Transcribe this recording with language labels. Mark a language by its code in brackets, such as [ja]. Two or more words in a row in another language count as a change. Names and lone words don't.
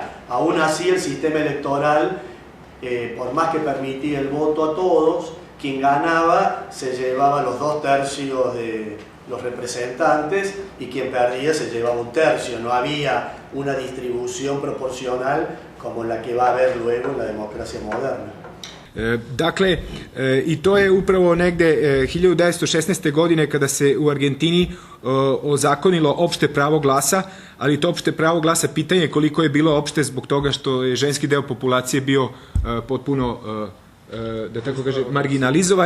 [es] Aún así, el sistema electoral, por más que permitía el voto a todos, quien ganaba se llevaba los 2/3 de los representantes y quien perdía se llevaba 1/3. No había una distribución proporcional como la que va a haber luego en la democracia moderna. [sr] Dakle, i to je upravo negde 1916. godine kada se u Argentini ozakonilo opšte pravo glasa, ali to opšte pravo glasa pitanje je koliko je bilo opšte zbog toga što je ženski deo populacije bio potpuno da tako kaže, marginalizovan.